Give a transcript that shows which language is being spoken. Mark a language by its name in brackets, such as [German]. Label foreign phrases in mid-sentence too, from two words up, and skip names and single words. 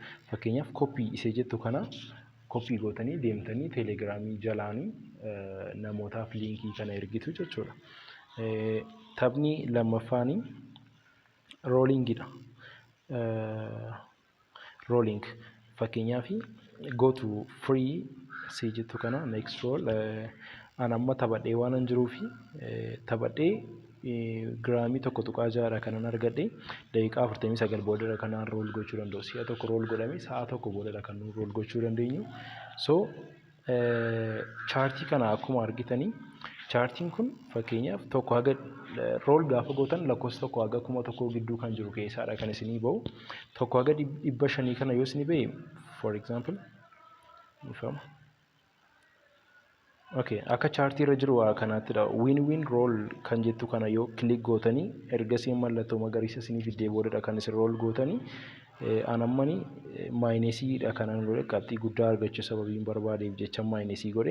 [Oromo] Fakkeenyaaf copy isee jettu kana copy gootanii deemtanii telegiraamii jalaanii namootaaf liinkii kana ergitu jechuudha. Taphni lammaffaanii roolingidha. Rolling fakkeenyaaf [English] go to free [Oromo] isee jettu kana [English] next roll [Oromo] an amma taphadhee waan jiruufi taphadhee giraamii 1.6 kanan argadhe daqiiqaa 49 boodara kanaan rool gochuu danda'u. Si'a tokko rool godhame sa'a tokko boodara kan rool gochuu dandeenyu. So chaartii kana akkuma argitanii chaartiin kun fakkeenyaaf tokko haga rool gaafa gootan lakkoofsa tokko haga 1,000 gidduu kan jiru keessaadha kan isinii bahu. Tokko haga 500 kana yoo isinii bahe [English] for example [Oromo] akka chaartii irra jiru kanattidha. [English] Win roll [Oromo] kan jettu kana yoo click gootanii ergasii mallattoo magariisa isinii fiddee boodadha kan isin roll gootanii anammani maayinesiidha kanan godhe qabxii guddaa argachuu sababiin barbaadeef jecha maayinesii godhe.